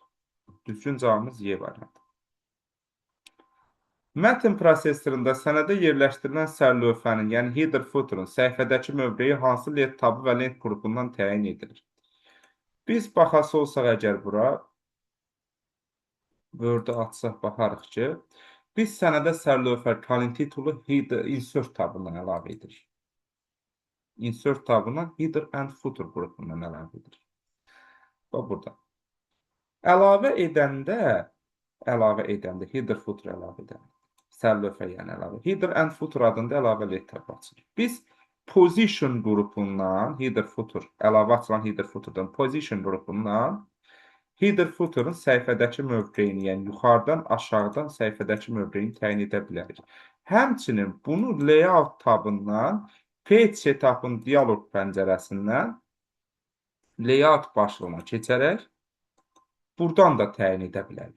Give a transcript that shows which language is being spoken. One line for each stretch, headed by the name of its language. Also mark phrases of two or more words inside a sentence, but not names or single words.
Azerbaijani: Düzgün cavabımız Y variantı. Mətn prosesorunda sənədə yerləşdirilən sərlövhənin, yəni
English: header footer'ın
Azerbaijani: səhifədəki mövqeyi hansı lent tabı və lent qrupundan təyin edilir? Biz baxası olsaq əgər bura, Word-ı açsaq baxarıq ki, biz sənədə sərlövhə kalın titulu insert tabından əlavə edirik. Insert tabından
English: header and footer
Azerbaijani: qrupundan əlavə edirik. Bax burada. Əlavə edəndə,
English: header footer
Azerbaijani: əlavə edəndə, sərlövhə yəni əlavə.
English: Header and footer
Azerbaijani: adında əlavə lent tab açılır. Biz position qrupundan,
English: header footer,
Azerbaijani: əlavə açılan
English: header footerdan,
Azerbaijani: position qrupundan
English: header footer'ın
Azerbaijani: səhifədəki mövqeyini, yəni yuxarıdan aşağıdan səhifədəki mövqeyini təyin edə bilərik. Həmçinin bunu layout tabından,
English: page setup'ın
Azerbaijani: dialoq pəncərəsindən layout başlığına keçərək buradan da təyin edə bilərik.